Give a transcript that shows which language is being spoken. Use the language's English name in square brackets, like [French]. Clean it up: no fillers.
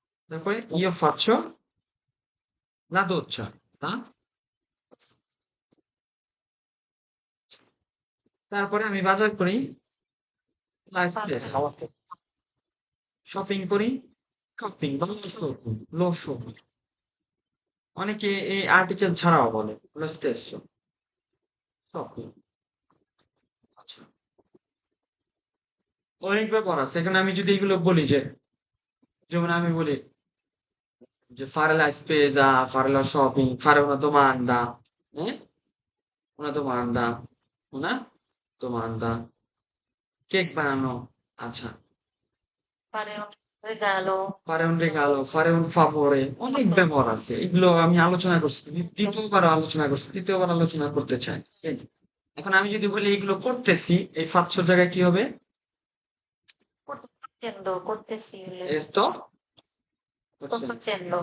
[Bangla] তারপরে [Italian] io faccio la doccia, [Bangla] তা তারপরে আমি বাজার করি, la spesa, শপিং করি, শপিং বা লো শপিং। অনেকে এই আর্টিকেল ছাড়াও বলে [Italian] lo stesso, [Bangla] শপিং। আচ্ছা, অনেক ব্যাপার আছে এখানে। আমি যদি এগুলো বলি যে, যেমন আমি বলি যে [Italian] fare la spesa, fare la shopping, fare una domanda, eh? Una domanda, una domanda, [Bangla] cake বানানো। আচ্ছা, পারে গেল [Italian] fare un regalo, fare un favore, [Bangla] অনেক ব্যবহার আছে। এগুলো আমি আলোচনা করছি, দ্বিতীয়বার আলোচনা করছি, তৃতীয়বার আলোচনা করতে চাই। এই, এখন আমি যদি বলি এগুলো করতেছি, এই 500 জায়গায় কি হবে? করতেছেন করতেছি esto করতেছেন